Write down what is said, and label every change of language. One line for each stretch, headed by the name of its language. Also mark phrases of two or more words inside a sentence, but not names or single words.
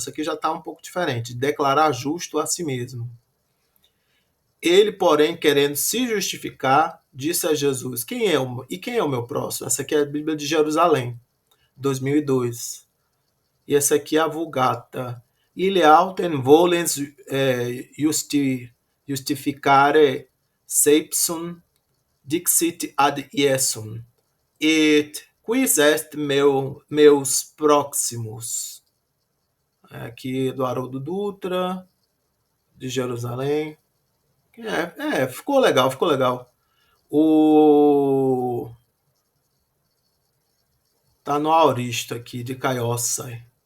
Portuguese: Essa aqui já está um pouco diferente. Declarar justo a si mesmo. Ele, porém, querendo se justificar, disse a Jesus: quem é o meu próximo? Essa aqui é a Bíblia de Jerusalém, 2002. E essa aqui é a Vulgata.
Latin: Ile autem volens justificare seipsum dixit ad Iesum, et quis est meus próximos.
Portuguese: Aqui do Haroldo Dutra, de Jerusalém. Ficou legal, ficou legal. Tá no Auristo aqui, de Caiósai.